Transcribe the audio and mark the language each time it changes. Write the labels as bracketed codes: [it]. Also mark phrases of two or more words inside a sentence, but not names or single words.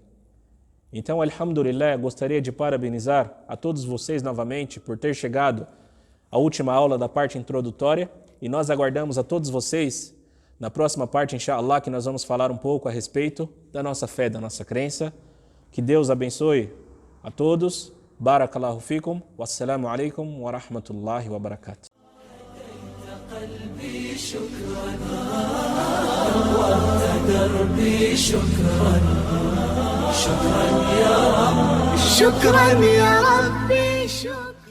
[pt] Então, alhamdulillah, gostaria de parabenizar a todos vocês novamente por ter chegado à última aula da parte introdutória e nós aguardamos a todos vocês na próxima parte, inshallah, que nós vamos falar um pouco a respeito da nossa fé, da nossa crença. Que Deus abençoe a todos. [ar] بارك الله فيكم. والسلام عليكم ورحمة الله وبركاته. شكرا نورت دربي شكرا شكرا يا رب شكرا يا ربي شكرا